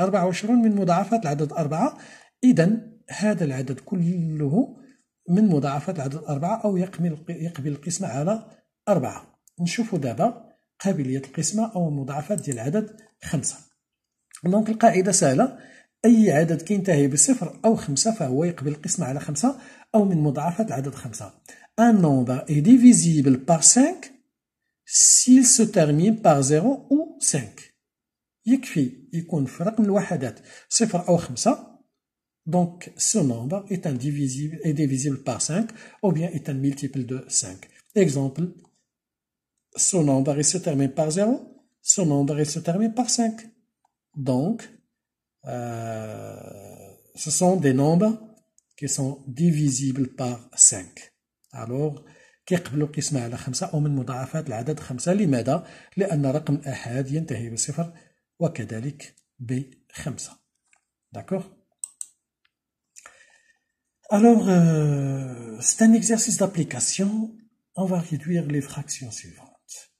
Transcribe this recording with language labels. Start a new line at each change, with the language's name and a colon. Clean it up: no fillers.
Arabic: 24 من مضاعفات العدد 4. إذا هذا العدد كله من مضاعفات العدد 4 أو يقبل القسمة على 4. نشوفوا دابا قابلية القسمة أو المضاعفات ديال العدد 5. دونك القاعدة سهلة، أي عدد كينتهي بصفر أو 5 فهو يقبل القسمة على 5 أو من مضاعفات العدد 5.
French: Un nombre est divisible par 5 s'il se termine par 0 ou 5.
Arabic: يكفي يكون في رقم الوحدات 0 أو 5.
French: Donc, ce nombre est divisible par 5 ou bien est un multiple de 5. Exemple, ce nombre il se termine par 0, ce nombre il se termine par 5. Donc, ce sont des nombres qui sont divisibles par 5.
Arabic: Alors, كيقبلوا القسمة على 5 أو من مضاعفات العدد 5. لماذا؟ لأن رقم الآحاد ينتهي بصفر وكذلك ب5.
French: D'accord? Alors, c'est un exercice d'application. On va réduire les fractions suivantes.